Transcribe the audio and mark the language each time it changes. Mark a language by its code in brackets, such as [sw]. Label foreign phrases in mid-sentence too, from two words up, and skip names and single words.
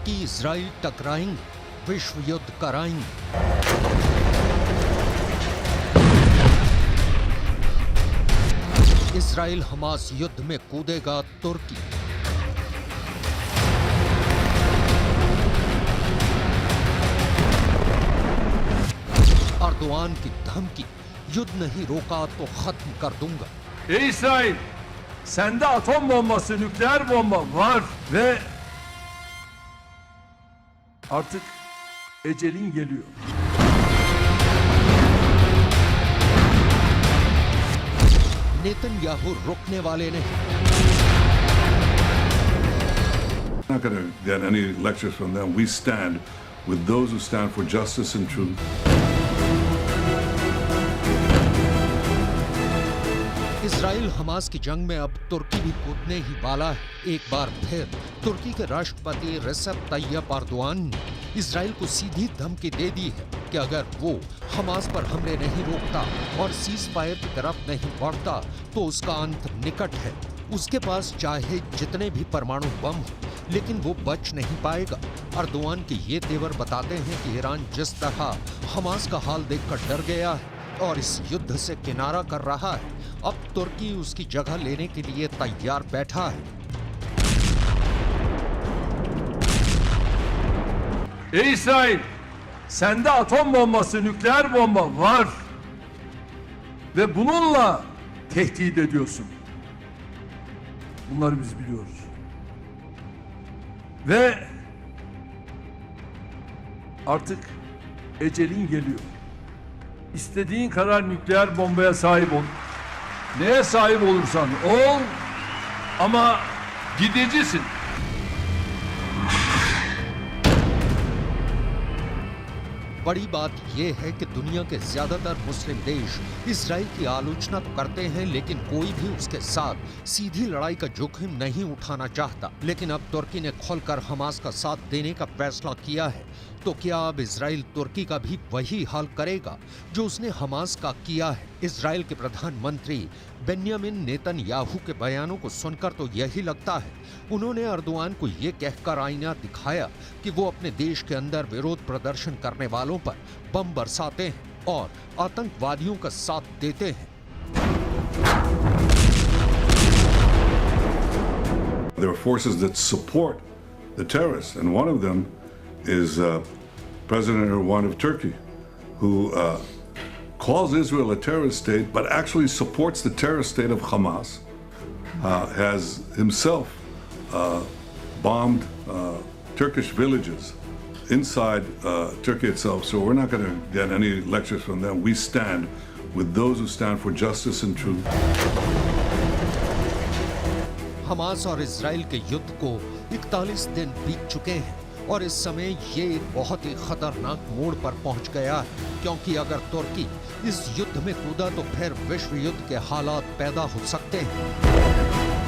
[hi] इजराइल टकराएंगे, विश्व युद्ध कराएंगे। इजराइल हमास युद्ध में कूदेगा तुर्की। अर्दोआन की धमकी, युद्ध नहीं रोका तो खत्म कर दूंगा। [tr] İsrail, sende atom bombası, nükleer bomba var ve artık ecelin geliyor. [hi] नेतन्याहू रुकने वाले नहीं। [en] Not going to get any lectures from them. We stand with those who stand for justice and truth. [hi] इजराइल हमास की जंग में अब तुर्की भी कूदने ही वाला है। एक बार फिर तुर्की के राष्ट्रपति रेसेप तैयप अर्दोआन ने इजराइल को सीधी धमकी दे दी है कि अगर वो हमास पर हमले नहीं रोकता और [en] cease fire [hi] की तरफ नहीं बढ़ता तो उसका अंत निकट है। उसके पास चाहे जितने भी परमाणु बम हो, लेकिन वो बच नहीं पाएगा। अर्दोआन के ये तेवर बताते हैं कि ईरान जिस तरह हमास का हाल देखकर डर गया है और इस युद्ध से किनारा कर रहा है, अब तुर्की उसकी जगह लेने के लिए तैयार बैठा है। [tr] İsrail, sende atom bombası, nükleer bomba var ve bununla tehdit ediyorsun. Bunları biz biliyoruz. Ve artık ecelin geliyor. İstediğin kadar nükleer bombaya sahip ol. Neye sahip olursan ol ama gidicisin. [hi] बड़ी बात यह है कि दुनिया के ज्यादातर मुस्लिम देश इजराइल की आलोचना तो करते हैं, लेकिन कोई भी उसके साथ सीधी लड़ाई का जोखिम नहीं उठाना चाहता। लेकिन अब तुर्की ने खुलकर हमास का साथ देने का फैसला किया है, तो क्या अब इजराइल तुर्की का भी वही हाल करेगा जो उसने हमास का किया है? इजराइल के प्रधानमंत्री बेन्यामिन नेतन्याहू के बयानों को सुनकर तो यही लगता है उन्होंने अर्दोआन को ये कहकर आईना दिखाया कि वो अपने देश के अंदर विरोध प्रदर्शन करने वालों पर बम बरसाते हैं और आतंकवादियों का साथ देते हैं। [en] There are forces that support the terrorists, and one of them is President Erdogan of Turkey, who calls Israel a terrorist state, but actually supports the terrorist state of Hamas, has himself bombed Turkish villages inside Turkey itself. So we're not going to get any lectures from them. We stand with those who stand for justice and truth. [hi] हमास और इजराइल के युद्ध को 41 दिन बीत चुके हैं और इस समय ये एक बहुत ही खतरनाक मोड़ पर पहुंच गया है, क्योंकि अगर तुर्की इस युद्ध में कूदा तो फिर विश्व युद्ध के हालात पैदा हो सकते हैं।